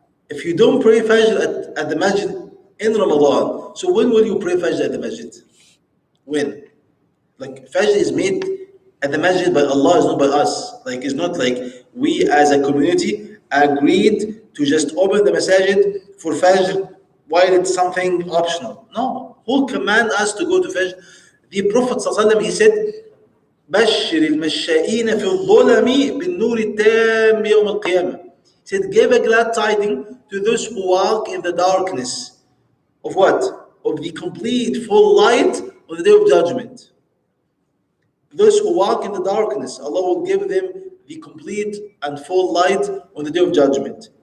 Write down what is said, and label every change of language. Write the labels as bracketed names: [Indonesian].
[English] If you don't pray Fajr at the masjid in Ramadan, so when will you pray Fajr at the masjid? When? Like Fajr is made at the masjid by Allah, is not by us. Like it's not like we as a community agreed to just open the masjid for Fajr while it's something optional. No. Who command us to go to Fajr? The Prophet ﷺ, he said, [Arabic] بشر المشائين في الظلم بالنور التام يوم القيامة. [English] He said, give a glad tidings to those who walk in the darkness. Of what? Of the complete full light on the day of judgment. Those who walk in the darkness, Allah will give them the complete and full light on the day of judgment.